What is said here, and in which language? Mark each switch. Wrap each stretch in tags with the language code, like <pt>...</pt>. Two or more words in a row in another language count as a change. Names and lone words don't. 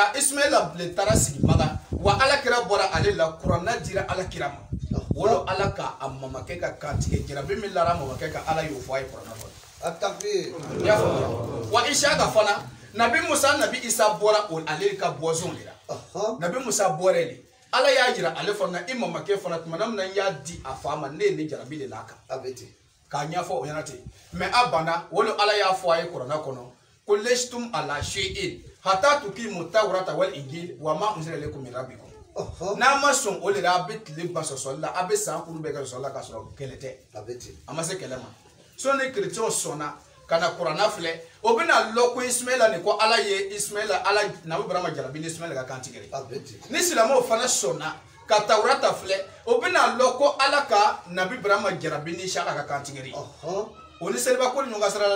<bm>le taara sigi Maga wa alakira bɔra ale la kuranna dira alakira ma wolo ala ka a mamakɛ ka kantigɛ jarabi min lara mamakɛ ka ala y'o fɔ a ye kuranna kɔnɔ y'a faamuya wa Isaka fana nabi Musa nabi Isa bɔra ale ka bɔzɔn de la nabi Musa bɔra le ala y'a jira ale fana i mamakɛ fana tuma min na y'a di a fa ma ne ye ne jarabi de la kan k'a ɲɛfɔ o ɲɛna ten mais a banna wolo ala y'a fɔ a ye kuranna kɔnɔ ko</bm> <ar>لستم على شيء حتى تقيموا التوراة والإنجيل وما أنزل إليكم من ربكم</ar> <bm>n'a ma sɔn o de la a bɛ tile ban sɔsɔli la a bɛ san kuru bɛɛ kɛ sɔsɔli la k'a sɔrɔ kɛlɛ tɛ a ma se kɛlɛ ma sɔn ni chrétiens sɔnna ka na kuranna filɛ o bɛna lɔ ko Ismaila nin ko ala ye Ismaila ala nabi Ibrahima jarabi ni Ismaila ka kantigɛ ni silamɛw fana sɔnna ka Taurata filɛ o bɛna lɔ ko ala ka nabi Ibrahima jarabi ni Isaka ka kantigɛ o ni seliba ko ni ɲɔgɔn sira la</bm>